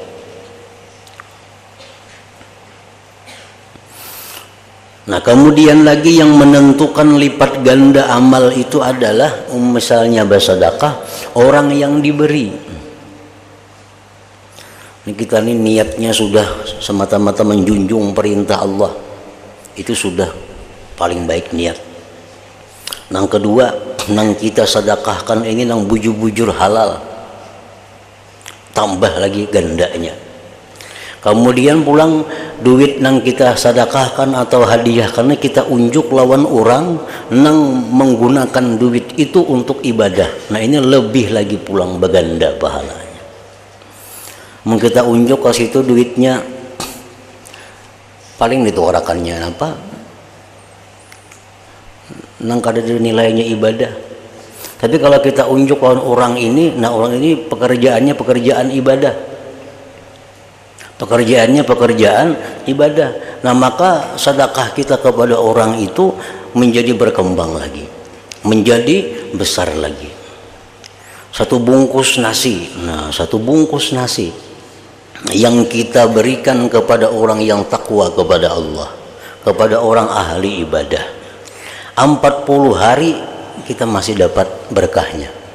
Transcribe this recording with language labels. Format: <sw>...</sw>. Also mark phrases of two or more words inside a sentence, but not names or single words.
<id>Nah, kemudian lagi yang menentukan lipat ganda amal itu adalah misalnya bersedekah orang yang diberi. Ini kita ini niatnya sudah semata-mata menjunjung perintah Allah, itu sudah paling baik niat.</id> <bjn>Nang kedua, nang kita sedekahkan ini nang bujur-bujur halal, tambah lagi gandanya. Kemudian pulang duit nang kita sedekahkan atau hadiah karena kita unjuk lawan orang nang menggunakan duit itu untuk ibadah.</bjn> <id>Nah ini lebih lagi pulang berganda pahalanya.</id> <bjn>Mungkin kita unjuk ke situ duitnya paling ditorakannya apa? Nang kada nilainya ibadah.</bjn> <id>Tapi kalau kita unjuk lawan orang ini, nah orang ini pekerjaannya pekerjaan ibadah. Pekerjaannya pekerjaan ibadah. Nah maka sedekah kita kepada orang itu menjadi berkembang lagi, menjadi besar lagi. Satu bungkus nasi, nah satu bungkus nasi yang kita berikan kepada orang yang takwa kepada Allah, kepada orang ahli ibadah, 40 hari kita masih dapat berkahnya.</id>